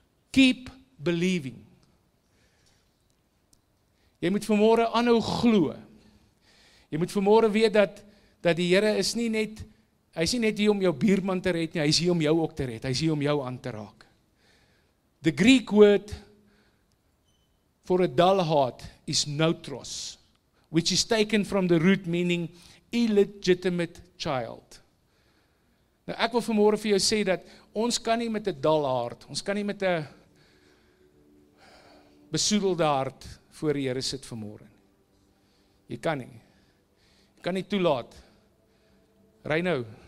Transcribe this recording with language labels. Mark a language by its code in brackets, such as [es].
[en] Keep believing. [af] Jy moet vanmôre aanhou glo. Jy moet vanmôre weet dat die Here is nie net, hy is nie net hier om jou buurman te red nie, hy is hier om jou ook te red, hy is hier om jou aan te raak. [en] The Greek word for a dull heart is neutros, which is taken from the root meaning illegitimate child. [af] Nou ek wil vanmôre vir jou sê dat ons kan nie met 'n dull hart, ons kan nie met 'n besoedelde hart voor die Here sit vanmôre nie. Jy kan nie. Jy kan nie toelaat. Ry nou.